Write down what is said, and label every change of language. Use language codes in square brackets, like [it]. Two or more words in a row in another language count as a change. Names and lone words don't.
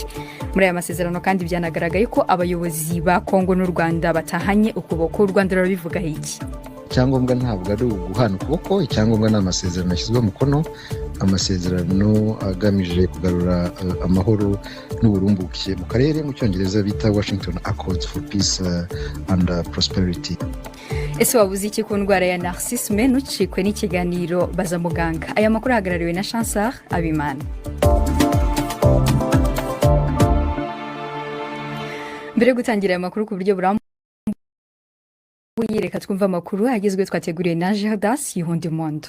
[rw] Muri aya masezerano kandi byanagaragaye ko abayobozi ba Kongo n'u Rwanda batahanye ukuboko. Rwanda rurabivuga iki? Icyangombwa ntabwo ari uguhana ukuboko, icyangombwa ni amasezerano yashyizwe mukono, amasezerano agamije kugarura amahoro n'uburumbuke mu karere, mu cyongereza bita Washington Accords for Peace and Prosperity. Ese wabuze iki ku ndwara ya narcissisme? Ntucikwe n'ikiganiro Baza Muganga. Aya makuru ahagarariwe na Chancellor Abimana. Mbere yo gutangira aya makuru ku buryo burambuye, reka twumva amakuru agezwe twateguriye na Gerdas Yihundimondo.